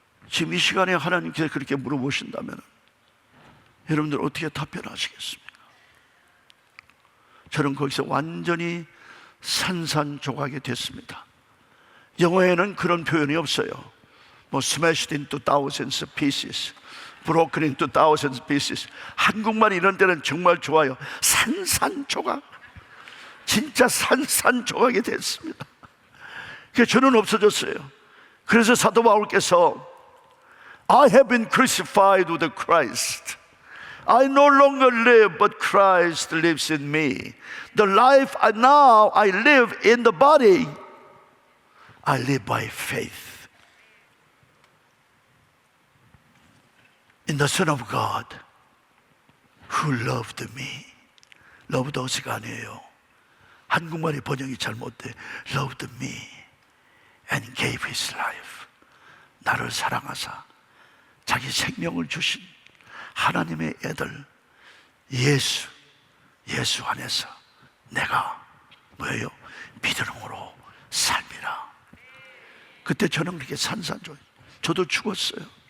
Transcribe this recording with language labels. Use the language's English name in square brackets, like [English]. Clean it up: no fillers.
[Korean] 지금 이 시간에 하나님께서 그렇게 물어보신다면 여러분들 어떻게 답변하시겠습니까? 저는 거기서 완전히 산산조각이 됐습니다. 영어에는 그런 표현이 없어요. [English] 뭐 smashed into thousands of pieces, broken into thousands of pieces. [Korean] 한국말 이런 때는 정말 좋아요. 산산조각, 진짜 산산조각이 됐습니다. 그래서 저는 없어졌어요. 그래서 사도 바울께서 [English] I have been crucified with Christ. I no longer live, but Christ lives in me. The life now I live in the body, I live by faith in the Son of God who loved me. loved us [Korean] 가 아니에요. 한국말의 번역이 잘못돼. [English] loved me and gave his life. [Korean] 나를 사랑하사 자기 생명을 주신 하나님의 애들 예수 안에서 내가 뭐예요? 믿음으로 삶이라. 그때 저는 그렇게 산산조각. 저도 죽었어요.